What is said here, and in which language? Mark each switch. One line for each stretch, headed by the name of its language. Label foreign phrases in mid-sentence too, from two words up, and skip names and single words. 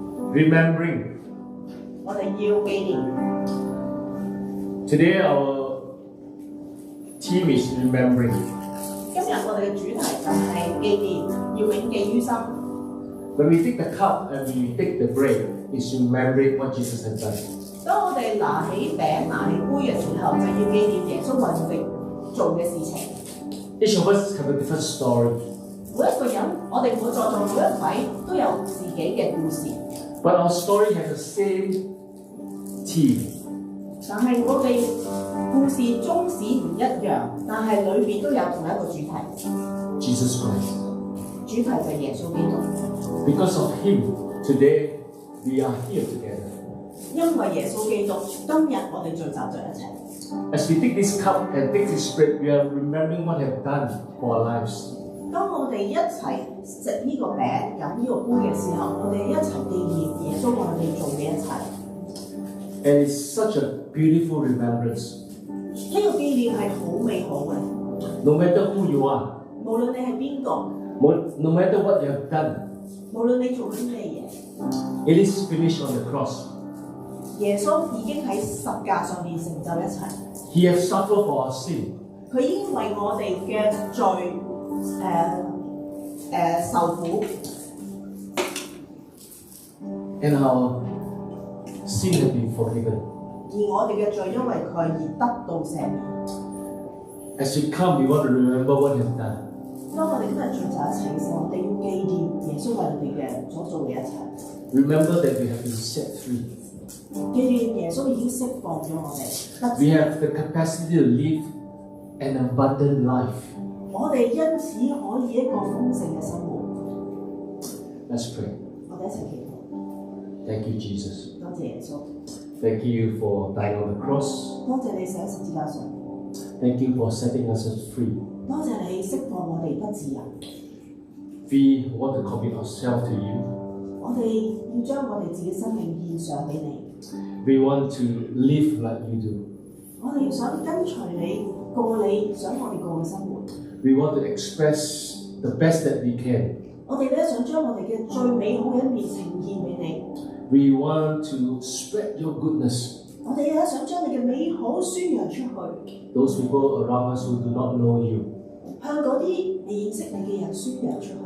English: remembering.
Cantonese: 我哋要紀念。
English: Today our theme is remembering.
Cantonese: 今日我哋嘅主題就係紀念，要銘記於心。
English: When we take the cup and we take the bread, it's remembering what Jesus has done.
Cantonese: 當我哋拿起餅、拿起杯嘅時候，就要紀念耶穌為我哋做嘅事情。
English: Each of us have a different story.
Cantonese: 每一個人，我哋在座每一位都有自己嘅故事。
English: But our story has the same theme.
Cantonese: 但係我哋故事宗旨唔一樣，但係裏邊都有同一個主題。
English: Jesus Christ.
Cantonese: 主題就係耶穌基督。
English: Because of Him, today we are here together.
Cantonese: 因為耶穌基督，今日我哋聚集在一齊。
English: As we take this cup and take this bread, we are remembering what we have done for our lives.
Cantonese: 當我哋一齊食呢個餅、飲呢個杯嘅時候，我哋一齊紀念耶穌為我哋做嘅一切。
English: And it's such a beautiful remembrance.
Cantonese: 呢個紀念係好美好嘅。
English: No matter who you are,
Cantonese: 無論你係邊個，
English: no matter what you have done,
Cantonese: 無論你做緊咩嘢，
English: it is finished on the cross.
Cantonese: 耶穌已經喺十架上面成就一切。
English: He has suffered for our sin.
Cantonese: 佢已經為我哋嘅罪受苦。
English: And our sin has been forgiven.
Cantonese: 而我哋嘅罪因為佢而得到赦免。
English: As we come, we want to remember what He has done.
Cantonese: 當我哋今日聚集一齊嘅時候，我哋要紀念耶穌為我哋嘅所做嘅一切。
English: Remember that we have been set free.
Cantonese: 紀念耶穌已經釋放咗我哋。
English: We have the capacity to live an abundant life.
Cantonese: 我哋因此可以一個豐盛嘅生活。
English: Let's pray.
Cantonese: 我哋一齊祈禱。
English: Thank you, Jesus.
Cantonese: 多謝耶穌。
English: Thank you for dying on the cross.
Cantonese: 多謝你寫喺十字架上。
English: Thank you for setting us free.
Cantonese: 多謝你釋放我哋不自由。
English: We want to commit ourselves to you.
Cantonese: 我哋要將我哋自己生命獻上俾你。
English: We want to live like you do.
Cantonese: 我哋要想跟隨你，過你想我哋過嘅生活。
English: We want to express the best that we can.
Cantonese: 我哋咧想將我哋嘅最美好嘅一面呈現俾你。
English: We want to spread your goodness.
Cantonese: 我哋咧想將你嘅美好宣揚出去。
English: Those people around us who do not know you,
Cantonese: 向嗰啲未認識你嘅人宣揚出去。